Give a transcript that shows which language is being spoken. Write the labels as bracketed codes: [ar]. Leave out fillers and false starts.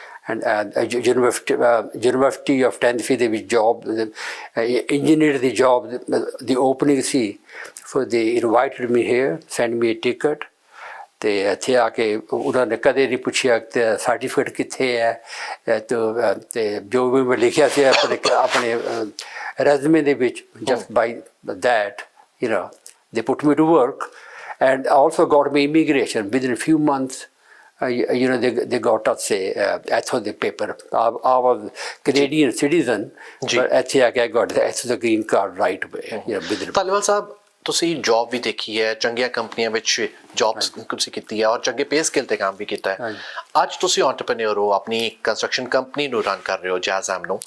[pa] And university of Tennessee ਦੇ ਵਿੱਚ job engineer ਦੀ job ਦੀ opening ਸੀ [en] so they invited me here send me a ticket [pa] ਅਤੇ ਇੱਥੇ ਆ ਕੇ ਉਹਨਾਂ ਨੇ ਕਦੇ ਨਹੀਂ ਪੁੱਛਿਆ ਕਿ ਸਰਟੀਫਿਕੇਟ ਕਿੱਥੇ ਹੈ ਅਤੇ ਜੋ ਵੀ ਮੈਂ ਲਿਖਿਆ ਸੀ ਆਪਣੇ ਰੈਜ਼ੂਮੇ ਦੇ ਵਿੱਚ [en] Just by that they put me to work and also got me immigration within a few months. They got us the paper. I was Canadian citizen, but I got the green card right away. [pa] Dhaliwal ਸਾਹਿਬ ਤੁਸੀਂ job ਵੀ ਦੇਖੀ ਹੈ, ਚੰਗੀਆਂ ਕੰਪਨੀਆਂ ਵਿੱਚ job ਤੁਸੀਂ ਕੀਤੀ ਹੈ ਔਰ ਚੰਗੇ ਪੇ ਸਕੇਲ ਤੇ ਕੰਮ ਵੀ ਕੀਤਾ ਹੈ। ਅੱਜ ਤੁਸੀਂ ਐਂਟਰਪ੍ਰੈਨਿਓਰ ਹੋ, ਆਪਣੀ ਕੰਸਟਰਕਸ਼ਨ ਕੰਪਨੀ ਨੂੰ ਰਨ ਕਰ ਰਹੇ ਹੋ, ਜੈਜ਼ਮ ਨੂੰ।